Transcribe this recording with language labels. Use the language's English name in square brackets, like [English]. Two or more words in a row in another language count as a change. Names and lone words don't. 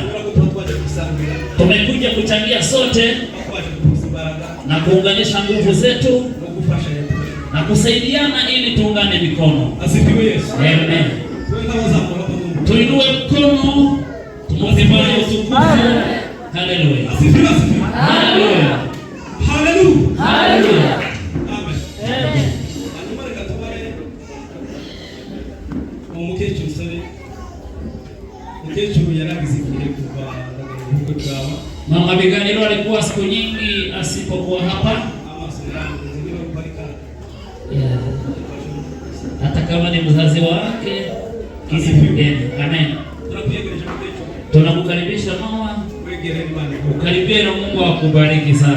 [Swahili] Tumekuja kuchangia sote na kuunganisha nguvu zetu na kusaidiana ili tuungane mikono. Asifiwe Yesu. Amen. Tuinue mkono, tumwombe utukufu. Haleluya. Asifiwe. Haleluya. Haleluya. Haleluya. Amen. Amen. [Kinyarwanda] Hanyuma reka tubare umukecuru sore. Umukecuru yaragize igihe kuva huko kwawa. [Swahili] Mama Biganiro alikuwa siku nyingi asipokuwa hapa. Hata kama ni mzazi wake kisifugeni. Amen. Tunakukaribisha mama, ukaribie na Mungu akubariki sana.